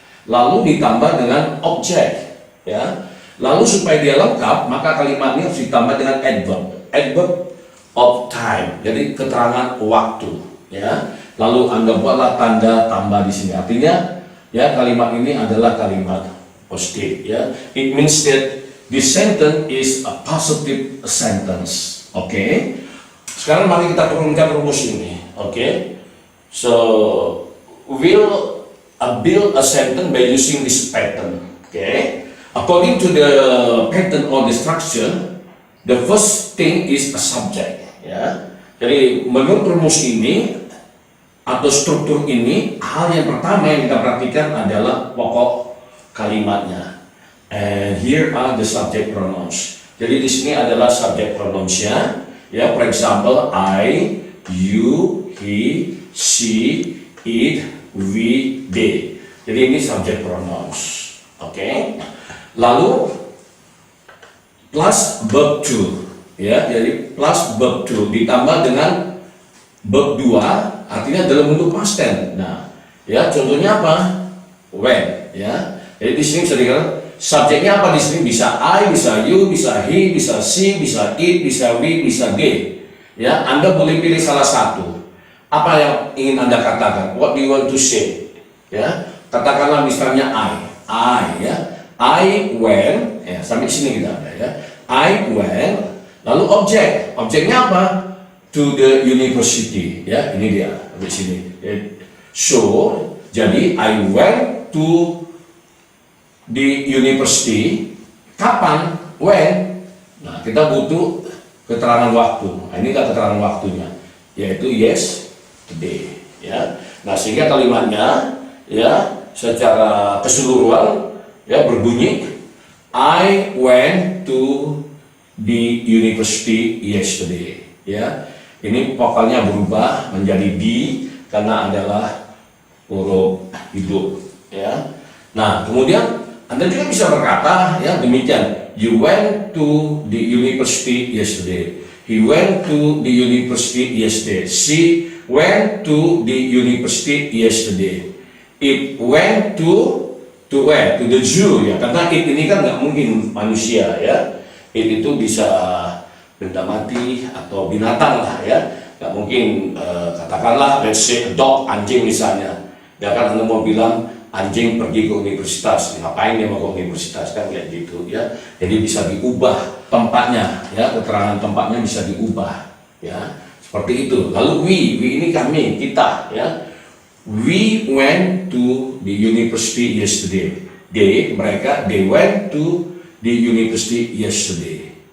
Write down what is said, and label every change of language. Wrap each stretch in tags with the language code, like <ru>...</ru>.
<id>Lalu ditambah dengan objek ya. Lalu supaya dia lengkap, maka kalimat ini harus ditambah dengan adverb of time. Jadi keterangan waktu ya. Lalu Anda buatlah tanda tambah di sini. Artinya ya, kalimat ini adalah kalimat positif ya.</id> <en>It means that this sentence is a positive sentence. Oke.</en> <id>Sekarang mari kita turunkan rumus ini.</id> <en>Oke. So we'll build a sentence by using this pattern. Oke. According to the pattern or the structure, the first thing is a subject ya.</en> <id>Jadi menurut rumus ini atau struktur ini, hal yang pertama yang kita perhatikan adalah pokok kalimatnya.</id> <en>And here are the subject pronouns.</en> <id>Jadi di sini adalah subject pronounsnya.</id> <en>Ya, for example, I, you, he, she, it, we, they.</en> <id>Jadi ini subject pronouns. Oke. Lalu plus verb to ya. Jadi plus verb to ditambah dengan verb 2, artinya dalam bentuk past tense. Nah, ya contohnya apa? When ya. Jadi di sini bisa dikatakan subjeknya apa di sini? Bisa I, bisa you, bisa he, bisa she, bisa it, bisa we, bisa they. Ya, Anda boleh pilih salah satu. Apa yang ingin Anda katakan?</id> <en>What do you want to say?</en> <id>Ya, Katakanlah misalnya I ya. I went, ya sampai sini kita ada ya. I went, lalu objeknya apa?</id> <en>To the university,</en> <id>ya ini dia sampai sini.</id> <en>So, jadi I went to the university.</en> <id>Kapan? When? Nah, kita butuh keterangan waktu. Nah, ini enggak keterangan waktunya, yaitu yesterday, ya. Nah, sehingga kalimatnya ya secara keseluruhan ya berbunyi</id> <en>I went to the university yesterday,</en> <id>ya. Ini vokalnya berubah menjadi D karena adalah huruf hidup, ya. Nah, kemudian Anda juga bisa berkata ya demikian,</id> <en>you went to the university yesterday, he went to the university yesterday, she went to the university yesterday, it went to where?</en> <id>To the zoo, ya, karena it ini kan nggak mungkin manusia, ya. It itu bisa benda mati atau binatang lah, ya. Nggak mungkin katakanlah</id> <en>let's say</en> <id>dog, anjing misalnya, ya kan. Anda mau bilang anjing pergi ke universitas, ngapain dia mau ke universitas, kan kayak gitu, ya. Jadi bisa diubah tempatnya, ya, keterangan tempatnya bisa diubah, ya, seperti itu. Lalu we ini kami, kita, ya.</id> <en>We went to the university yesterday. Mereka, they went to the university yesterday.</en>